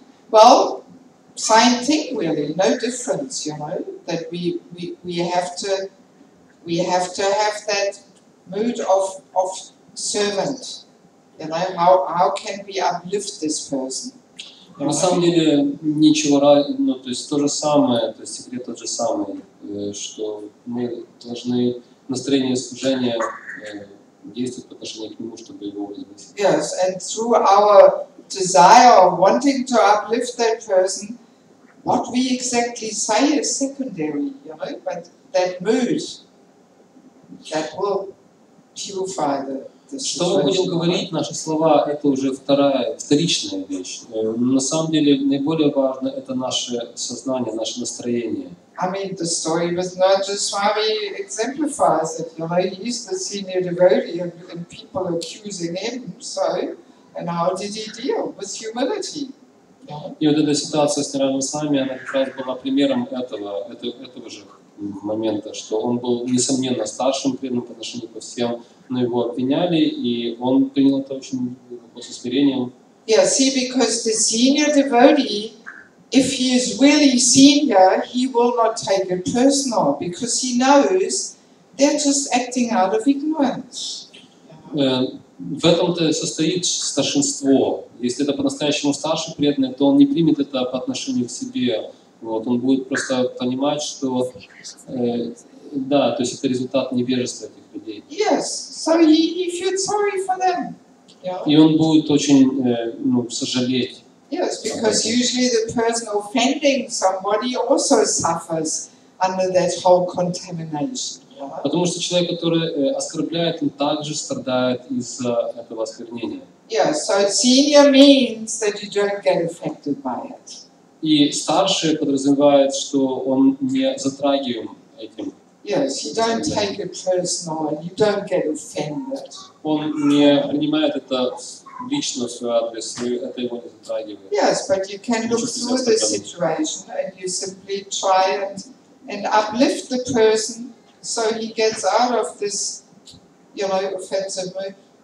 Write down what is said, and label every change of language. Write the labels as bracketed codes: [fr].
[en] Well, same thing really, no difference, you know, that we have to have that mood of servant, you know, how can we uplift this person? [ru] На самом деле ничего, ну, то есть то же самое, то есть секрет тот же самый, что мы должны настроение служения действовать по отношению к нему, чтобы его возвысить. [en] Yes, and through our desire of wanting to uplift that person, what we exactly say is secondary, you know, but that mood, that will purify the [ru] Что мы будем говорить, наши слова, это уже вторичная вещь. На самом деле наиболее важно это наше сознание, наше настроение. [en] I mean, the story with Narayan Swami exemplifies it. You know, he's the senior devotee and people accusing him, so, and how did he deal? With humility. [ru] И вот эта ситуация с Нараяном Свами, она как раз была примером этого же момента, что он был, несомненно, старшим преданным по отношению ко всем, но его обвиняли, и он принял это очень глубоко со смирением. [en] Yeah, see, because the senior devotee, if he is really senior, he will not take it personal, because he knows they're just acting out of ignorance. [ru] В этом-то состоит старшинство. Если это по-настоящему старший преданный, то он не примет это по отношению к себе. Вот, он будет просто понимать, что да, то есть это результат невежества этих людей. [en] Yes, so he feels sorry for them. Yeah. [ru] И он будет очень сожалеть. [en] Yes, because usually the person offending somebody also suffers under that whole contamination. Yeah. [ru] Потому что человек, который оскорбляет, он также страдает из-за этого осквернения. [en] Yeah, so senior means that you don't get affected by it. [ru] И старший подразумевает, что он не затрагиваем этим. [en] Yes, you don't take it personal and you don't get offended. [ru] Он не принимает это лично в свой адрес, и это его не затрагивает. [en] Yes, but you can look through the situation and you simply try and uplift the person so he gets out of this, you know, offensive mood.